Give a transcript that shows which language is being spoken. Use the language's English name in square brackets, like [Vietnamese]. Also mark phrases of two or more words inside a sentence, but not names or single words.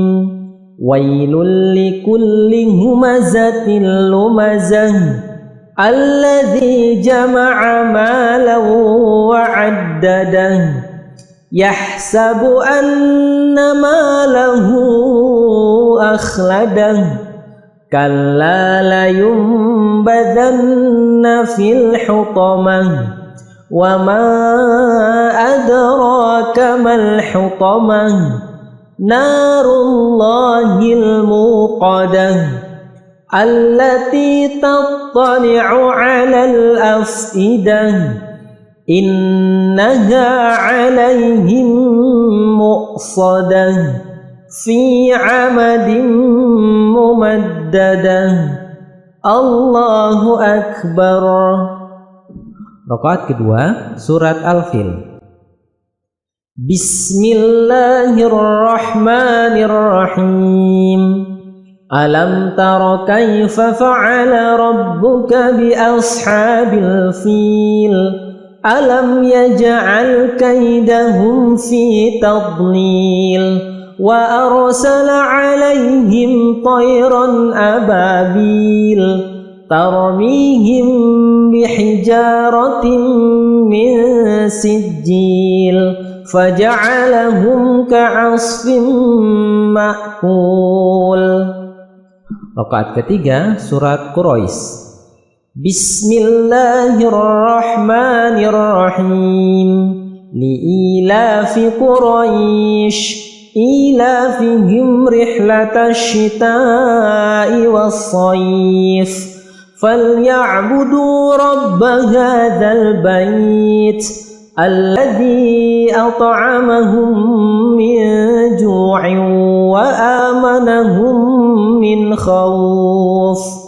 [Arabic] ويل لكل همزة لمزة الذي جمع مالا وعدده يحسب أن ماله أخلده كلا لينبذن في الحطمة وما أدراك ما الحطمة نار الله الموقدة التي تطلع على الأفئدة إنها عليهم مؤصدة في عمد ممددة. الله أكبر. [Indonesian] Rakaat kedua surat Al-Fil. [Arabic] بسم الله الرحمن الرحيم. ألم تر كيف فعل ربك بأصحاب الفيل. ألم يجعل كيدهم في تضليل وأرسل عليهم طيرا أبابيل ترميهم بحجارة من سجيل فجعلهم كعصف مأكول. [Indonesian] Rakaat ketiga surat Quraisy. [Arabic] بسم الله الرحمن الرحيم. لإيلاف قريش إيلافهم رحلة الشتاء والصيف فليعبدوا رب هذا البيت الذي أطعمهم من جوع وآمنهم من خوف.